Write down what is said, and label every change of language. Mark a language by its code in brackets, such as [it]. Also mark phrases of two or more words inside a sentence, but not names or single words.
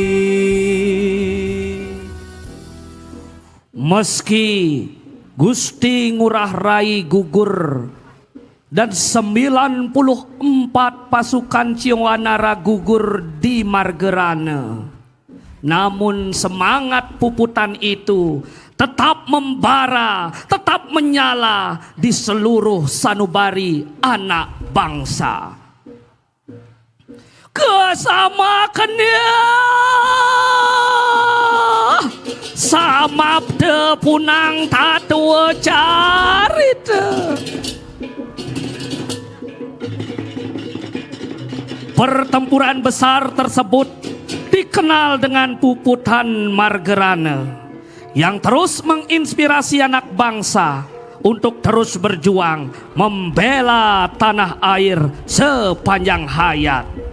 [id] Meski Gusti Ngurah Rai gugur dan 94 pasukan Ciongwanara gugur di Margerane, namun semangat puputan itu tetap membara, tetap menyala di seluruh sanubari anak bangsa. [ban] Kesamakannya samabde punang tatua carita. [id] Pertempuran besar tersebut dikenal dengan puputan Margerane, yang terus menginspirasi anak bangsa untuk terus berjuang membela tanah air sepanjang hayat.